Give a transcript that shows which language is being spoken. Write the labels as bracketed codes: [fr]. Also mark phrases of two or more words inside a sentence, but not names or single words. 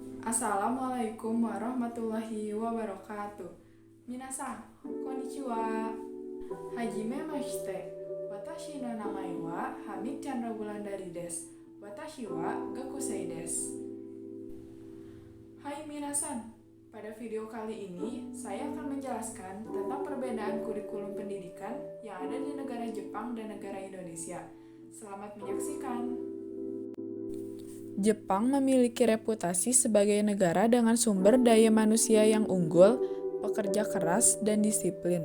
[ar] السلام عليكم ورحمة الله وبركاته. [ja] 皆さん、こんにちは。はじめまして. Watashi no namae wa Hamid Chandra Wulandari desu. 私は学生です. [id] Hai minasan, pada video kali ini saya akan menjelaskan tentang perbedaan kurikulum pendidikan yang ada di negara Jepang dan negara Indonesia. Selamat menyaksikan. Jepang memiliki reputasi sebagai negara dengan sumber daya manusia yang unggul, pekerja keras, dan disiplin.